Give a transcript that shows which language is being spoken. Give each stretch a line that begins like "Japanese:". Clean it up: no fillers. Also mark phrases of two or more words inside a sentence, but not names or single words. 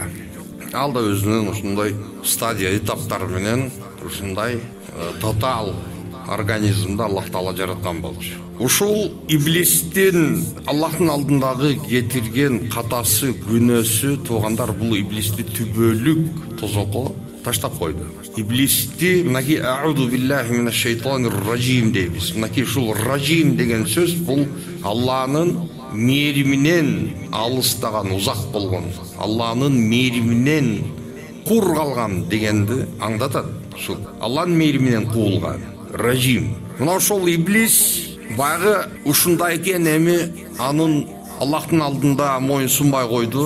Kyrgyz: Ал да өзүнүн ушундай стадия этаптары менен ушундай тотал организмди Аллах таала жараткан болчу. Ушул иблистин Аллахтын алдындагы кетирген катасы, күнөөсү, туугандар, бул иблисти түбөлүк тозокко таштап койду. Иблисти мынаки
Arabic: أعوذ بالله من الشيطان الرجيم
Kyrgyz: дейбиз. Мынаки ушул ражим деген сөз бул Алланын мээриминен алыстаган, узак болгон, Алланын мээриминен кур калган дегенди аңдатат. Ушул Алланын мээриминен куулган ражим. Мына ошол иблис багы ушундай экен, эми анын Аллахтын алдында моюн сунбай койду.